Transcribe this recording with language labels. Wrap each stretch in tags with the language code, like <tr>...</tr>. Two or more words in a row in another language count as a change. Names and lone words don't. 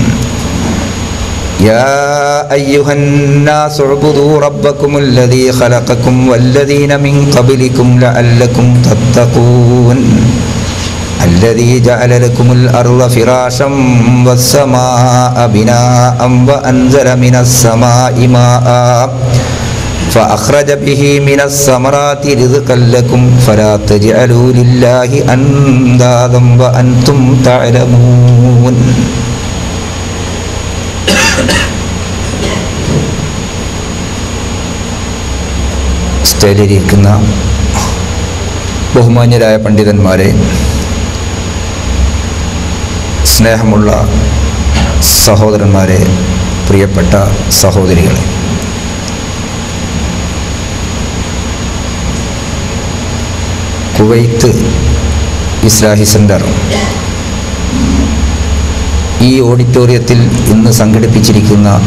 <ar>يا أيها الناس اعبدوا ربكم الذي خلقكم والذين من قبلكم لعلكم تتقون الذي جعل لكم الأرض فراشا والسماء بناء وأنزل من السماء ماء فأخرج به من الثمرات رزقا لكم فلا تجعلوا لله أندادا وأنتم تعلمون.</ar> <ml>സ്റ്റേജിലിരിക്കുന്ന ബഹുമാന്യരായ പണ്ഡിതന്മാരെ, സ്നേഹമുള്ള സഹോദരന്മാരെ, പ്രിയപ്പെട്ട സഹോദരികളെ, കുവൈത്ത് ഇസ്ലാഹി സെൻ്റർ ഈ ഓഡിറ്റോറിയത്തിൽ ഇന്ന് സംഘടിപ്പിച്ചിരിക്കുന്ന</ml>